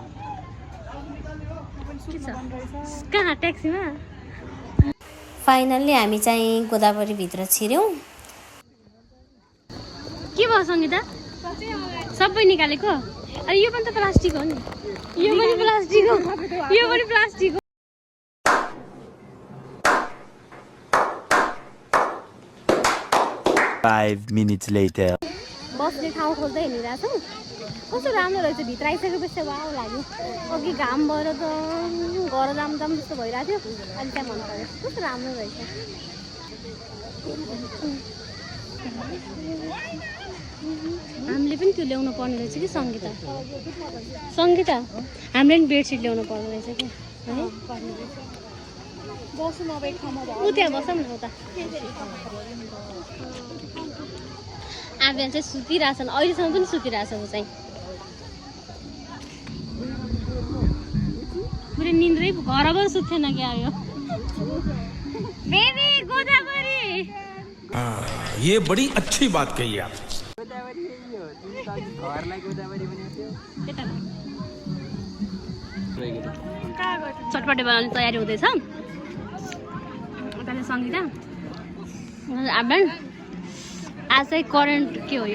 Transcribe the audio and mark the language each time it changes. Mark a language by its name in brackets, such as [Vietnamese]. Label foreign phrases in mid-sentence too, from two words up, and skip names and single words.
[Nepali] के छ कहाँ ट्याक्सीमा? फाइनल्ली हामी चाहिँ गोदावरीभित्र छिर्यौँ। के भयो सङ्गीता? सबै निकालेको? अरे यो पनि त प्लास्टिक हो नि। यो पनि प्लास्टिक हो, यो पनि प्लास्टिक हो। [English] Five minutes later. [Nepali] बस्ने ठाउँ खोज्दै हिँडिरहेको छौँ। कस्तो राम्रो रहेछ। भित्र आइसकेपछि वाउ लाग्यो। अघि घाम भएर त घर जाम जस्तो भइरहेको थियो। अहिले त्यहाँ मन पऱ्यो, कस्तो राम्रो रहेछ। हामीले पनि त्यो ल्याउनु पर्ने रहेछ कि सङ्गीता। सङ्गीता हामीले पनि बेडसिट ल्याउनु पर्ने रहेछ कि है। बसौँ अब एक ठाउँमा ऊ त्यहाँ बसौँ न उता। आफगान चाहिँ सुतिरहेछन्, अहिलेसम्म पनि सुतिरहेछ ऊ चाहिँ। मैले निन्द्रै घरबाट सुत्थेन क्या यो। बेबी गोदावरी। [Hindi] ये बड़ी अच्छी बात कही आप। [Nepali] चटपटे बनाउने तयारी हुँदैछ। उताले सङ्गीता, आफगान। आज चाहिँ करेन्ट के हो यो?